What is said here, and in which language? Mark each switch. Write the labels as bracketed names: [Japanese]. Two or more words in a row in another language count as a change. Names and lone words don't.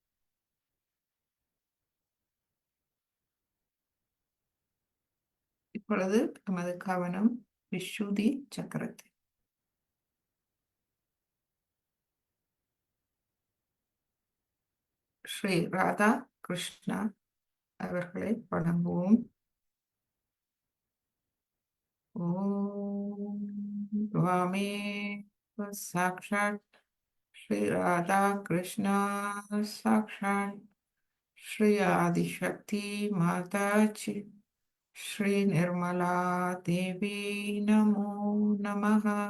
[Tamil] இப்பொழுது நமது கவனம் விசுதி சக்கரத்தை. ஸ்ரீ ராதா கிருஷ்ணா அவர்களை வணங்குவோம். [Sanskrit] ஓம் त्वमेव साक्षात् श्री राधा कृष्णा साक्षात् श्री आदिशक्ति माता जी श्री निर्मला देवी नमो नमः